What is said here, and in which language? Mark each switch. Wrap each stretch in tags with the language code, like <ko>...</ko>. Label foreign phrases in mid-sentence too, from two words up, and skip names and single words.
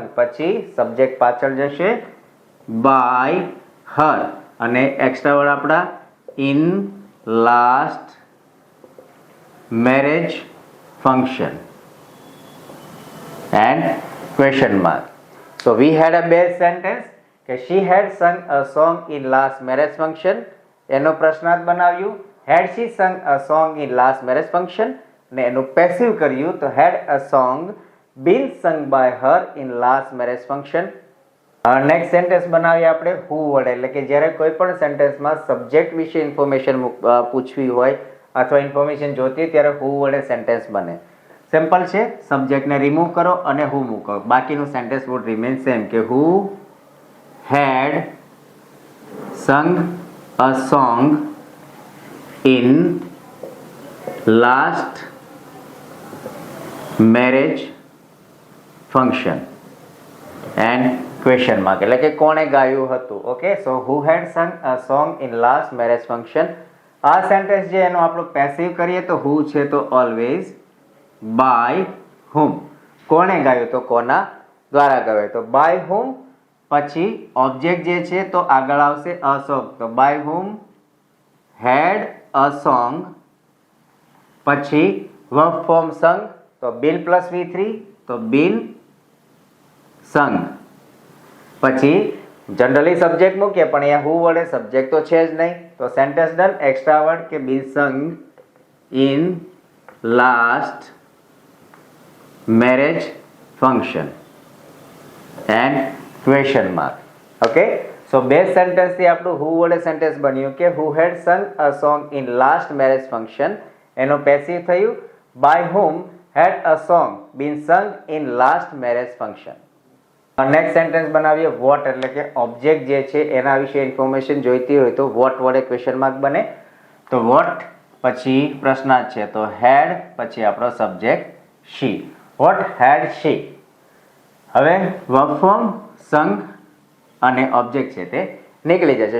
<gu>પછી સબ્જેક્ટ પાછળ જશે</gu> <en>by her</en> <gu>અને</gu> <en>extra word</en> <gu>આપણા</gu> <en>in last marriage function and question mark. So we had a base sentence કે she had sung a song in last marriage function.</en> <gu>એનો પ્રશ્નાર્થ બનાવ્યું</gu> <en>had she sung a song in last marriage function</en> <gu>અને એનું પેસિવ કર્યું તો</gu> <en>had a song been sung by her in last marriage function. next sentence</en> <gu>બનાવીએ આપણે who વડે એટલે કે જ્યારે કોઈ પણ સેન્ટેન્સમાં સબ્જેક્ટ વિશે ઇન્ફોર્મેશન પૂછવી હોય અથવા ઇન્ફોર્મેશન જોતી હોય ત્યારે who વડે સેન્ટેન્સ બને. સિમ્પલ છે, સબ્જેક્ટને રિમૂવ કરો અને who મૂકો, બાકીનું સેન્ટેન્સ</gu> <en>would remain same</en> <gu>કે</gu> <en>who had sung a song in last marriage function and question mark</en> <gu>એટલે કે કોણે ગાયું હતું.</gu> <en>okay, so who had sung a song in last marriage function.</en> <gu>આ સેન્ટેન્સ જે એનો આપણો પેસિવ કરીએ તો who છે તો ઓલવેઝ,</gu> <en>by whom,</en> <gu>કોણે ગાયું તો કોના દ્વારા ગાયું, તો</gu> <en>by whom.</en> <gu>પછી ઓબ્જેક્ટ જે છે તો આગળ આવશે</gu> <en>a song,</en> <gu>તો</gu> <en>by whom had a song.</en> <gu>પછી</gu> <en>verb form</en> <gu>સંગ, તો</gu> <en>been plus V3</en> <gu>તો</gu> <en>been sung.</en> <gu>પછી જનરલી સબ્જેક્ટ મૂકીએ પણ અહીંયા who વડે સબ્જેક્ટ તો છે જ નહીં, તો</gu> <en>sentence done. extra word કે been sung in last marriage function and question mark. okay, so</en> <gu>બે સેન્ટેન્સ થી આપણું who વડે સેન્ટેન્સ બન્યું કે</gu> <en>who had sung a song in last marriage function.</en> <gu>એનો પેસિવ થયું</gu> <en>by whom had a song been sung in last marriage function. next sentence</en> <gu>બનાવીએ વોટ એટલે કે ઓબ્જેક્ટ જે છે એના વિશે ઇન્ફોર્મેશન જોઈતી હોય તો વોટ વડે</gu> <en>question mark</en> <gu>બને. તો વોટ પછી પ્રશ્નાર્થ છે તો હેડ પછી આપણો</gu> <en>subject she. what had she.</en> <gu>હવે</gu> <en>verb form sung</en> <gu>અને ઓબ્જેક્ટ છે તે નીકળી જશે.</gu>